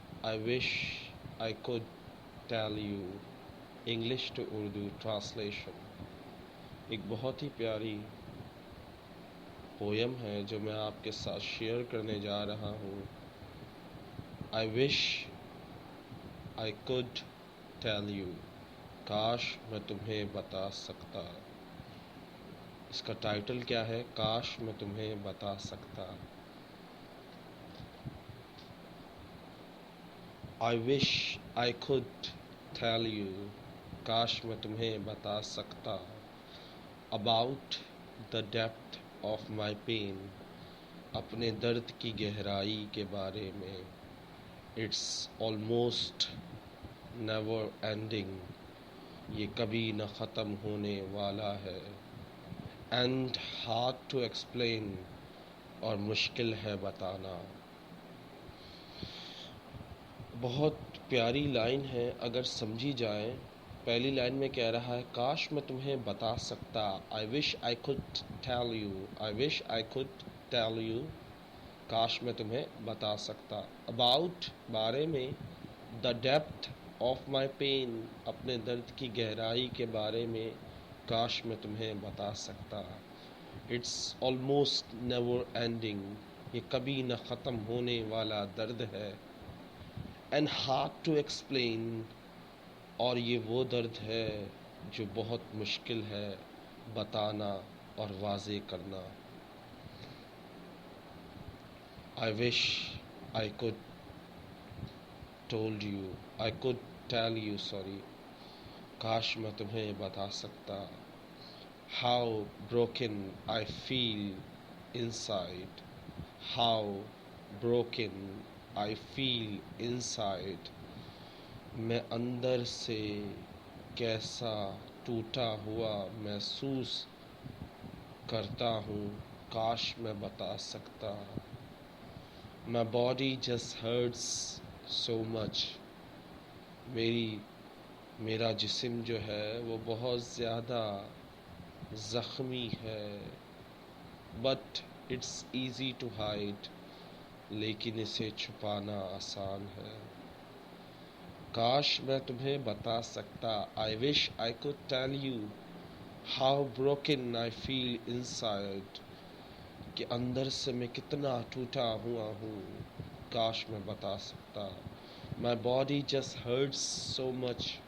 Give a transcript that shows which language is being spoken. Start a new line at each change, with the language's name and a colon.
English: I wish I could tell you English to Urdu translation.
Urdu: ایک بہت ہی پیاری poem ہے جو میں آپ کے ساتھ شیئر کرنے جا رہا ہوں.
English: I wish I could tell you.
Urdu: کاش میں تمہیں بتا سکتا. اس کا ٹائٹل کیا ہے؟ کاش میں تمہیں بتا سکتا.
English: I wish I could tell you.
Urdu: کاش میں تمہیں بتا سکتا.
English: About the depth of my pain.
Urdu: اپنے درد کی گہرائی کے بارے میں.
English: It's almost never ending.
Urdu: یہ کبھی نہ ختم ہونے والا ہے.
English: And hard to explain.
Urdu: اور مشکل ہے بتانا. بہت پیاری لائن ہے اگر سمجھی جائے. پہلی لائن میں کہہ رہا ہے کاش میں تمہیں بتا سکتا.
English: I wish I could tell you. I wish I could tell you.
Urdu: کاش میں تمہیں بتا سکتا.
English: About
Urdu: بارے میں.
English: The depth of my pain.
Urdu: اپنے درد کی گہرائی کے بارے میں کاش میں تمہیں بتا سکتا.
English: It's almost never ending.
Urdu: یہ کبھی نہ ختم ہونے والا درد ہے.
English: And hard to explain.
Urdu: اور یہ وہ درد ہے جو بہت مشکل ہے بتانا اور واضح کرنا.
English: I wish I could told you. I could tell you, sorry.
Urdu: کاش میں تمہیں بتا سکتا.
English: How broken I feel inside. How broken I feel inside.
Urdu: میں اندر سے کیسا ٹوٹا ہوا محسوس کرتا ہوں. کاش میں بتا سکتا.
English: My body just hurts so much.
Urdu: میرا جسم جو ہے وہ بہت زیادہ زخمی ہے.
English: But it's easy to hide.
Urdu: لیکن اسے چھپانا آسان ہے. کاش میں تمہیں بتا سکتا.
English: I wish I could tell you how broken I feel inside.
Urdu: کہ اندر سے میں کتنا ٹوٹا ہوا ہوں. کاش میں بتا سکتا.
English: My body just hurts so much.